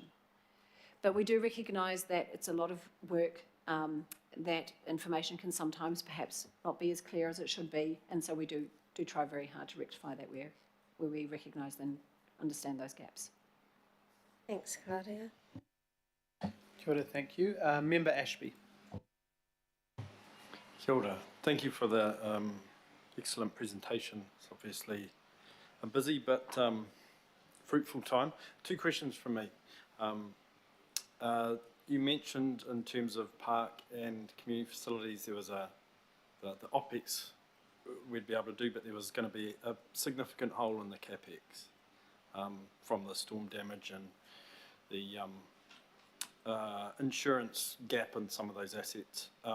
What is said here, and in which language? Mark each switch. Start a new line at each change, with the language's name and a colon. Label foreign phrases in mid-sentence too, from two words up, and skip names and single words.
English: But we do recognise that it's a lot of work, that information can sometimes perhaps not be as clear as it should be, and so we do try very hard to rectify that where we recognise and understand those gaps. Thanks, Claudia.
Māori: Kia ora,
English: thank you. Member Ashby.
Māori: Kia ora.
English: Thank you for the excellent presentation. It's obviously a busy but fruitful time. 2 questions from me. you mentioned in terms of park and community facilities, there was the OPEX we'd be able to do, but there was going to be a significant hole in the CAPEX from the storm damage and the insurance gap in some of those assets.